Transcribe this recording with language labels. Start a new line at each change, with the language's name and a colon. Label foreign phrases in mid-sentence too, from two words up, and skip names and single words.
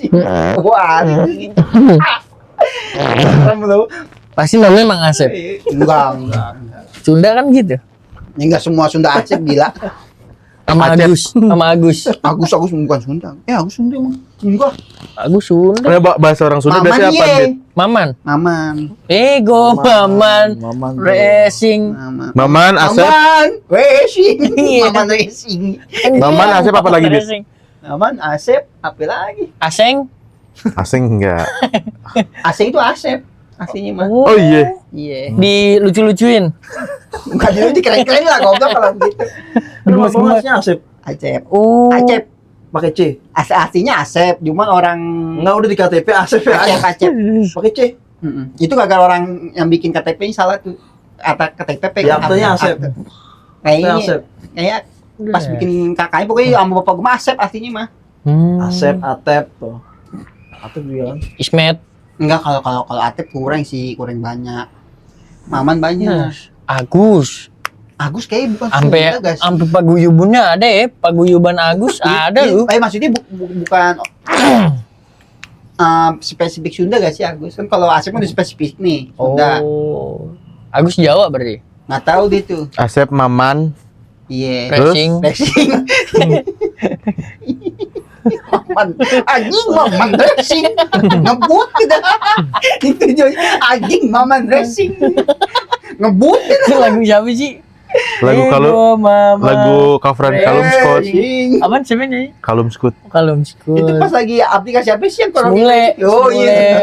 Indonesian: Wah, ini. Belum. Pasti namanya Mang Asep. Enggak. Sunda kan gitu. Ini enggak semua Sunda Aceh gila. Sama Acep. Agus, sama Agus. Agus bukan Sunda. Ya, Agus Sunda emang. Enggak. Agus Sunda. Karena bahasa orang Sunda Maman biasanya apa, ye. Dit? Maman. Maman. Ego Maman. Maman. Racing. Maman. Maman, Asep. Maman. Racing. Iya. Maman Racing. Maman, Asep apa lagi, Dit? Racing. Maman Asep apa lagi? Aseng. Asing enggak? Asep itu Asep. Aslinya mah. Oh iya. Iya. Dilucu-lucuin. Bukan dulu dikeren-keren lah goblok kalau gitu. Gemes-gemes. Masnya Asep Acep. Oh. Acep. pakai C. Aslinya Asep, cuman orang Enggak, udah di KTP Asep ya. Acep. Pakai C. Itu gara-gara orang yang bikin KTP-nya salah tuh. Atau KTP Ya, aktenya Asep. Kayaknya Asep. kayak pas bikin kakaknya pokoknya sama bapak gue Asep aslinya mah. Asep, Atep tuh. Atep juga kan. Ismet. Enggak, kalau Atep kurang sih, kurang banyak. Maman banyak. Agus. Agus kayaknya bukan Sampai Sunda, guys. sampai paguyubannya ada ya, paguyuban Agus ada lu. Maksudnya bukan spesifik Sunda gak sih Agus? Kan kalau Asep kan udah spesifik nih, Sunda. Oh. Agus Jawa berarti. Nggak tahu dia tuh. Asep, Maman. Iya. Racing. Racing. Maman, anjing Maman Racing. Ngebut kita. Itu Joy. Anjing Maman Racing. Ngebut kita. Lagu siapa sih? Lagu Ego Mama. lagu coveran Kalum Scott. Racing. Apaan sih nyanyi? Kalum Scott. Kalum Skut. Itu pas lagi aplikasi apa sih yang Mule. Oh iya.